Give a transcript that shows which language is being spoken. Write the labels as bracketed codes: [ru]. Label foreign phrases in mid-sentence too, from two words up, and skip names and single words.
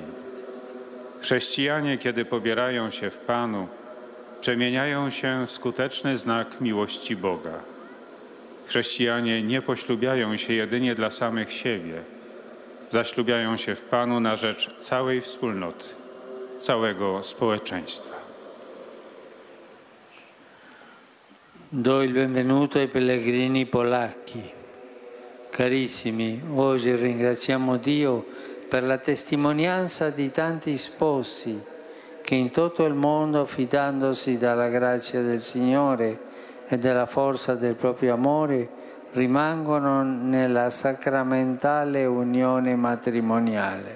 [pl] Chrześcijanie, kiedy pobierają się w Panu, przemieniają się w skuteczny znak miłości Boga. Chrześcijanie nie poślubiają się jedynie dla samych siebie, zaślubiają się w Panu na rzecz całej wspólnoty, całego społeczeństwa. [it] Do il benvenuto ai pellegrini polacchi. Carissimi, oggi ringraziamo Dio per la testimonianza di tanti sposi che in tutto il mondo, fidandosi dalla grazia del Signore e della forza del proprio amore, rimangono nella sacramentale unione matrimoniale.